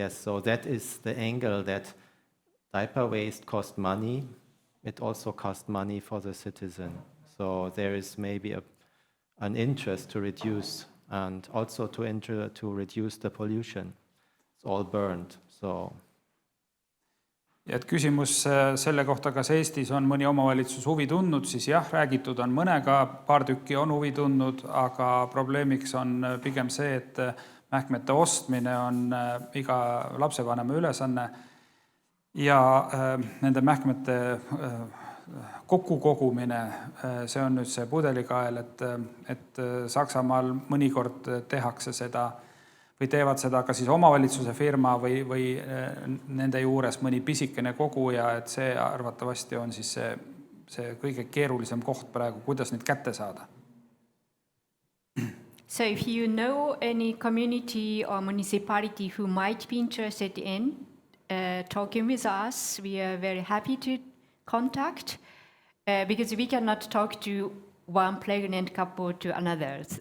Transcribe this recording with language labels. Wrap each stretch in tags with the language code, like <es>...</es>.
<en>Yes, so that is the angle, that diaper waste costs money. It also costs money for the citizen. So there is maybe an interest to reduce, and also to reduce the pollution. It's all burned, so.</en> <et>Ja et küsimus selle kohta, kas Eestis on mõni omavalitsus huvi tundnud, siis jah, räägitud on mõnega, paar tükki on huvi tundnud, aga probleemiks on pigem see, et mähkmete ostmine on iga lapsevanema ülesanne ja nende mähkmete kokkukogumine, see on nüüd see pudelikael, et Saksamaal mõnikord tehakse seda või teevad seda ka siis omavalitsuse firma või nende juures mõni pisikene koguja, et see arvatavasti on siis see kõige keerulisem koht praegu, kuidas neid kätte saada.</et> <en>So if you know any community or municipality who might be interested in talking with us, we are very happy to contact because we cannot talk to one pregnant couple to another.</en>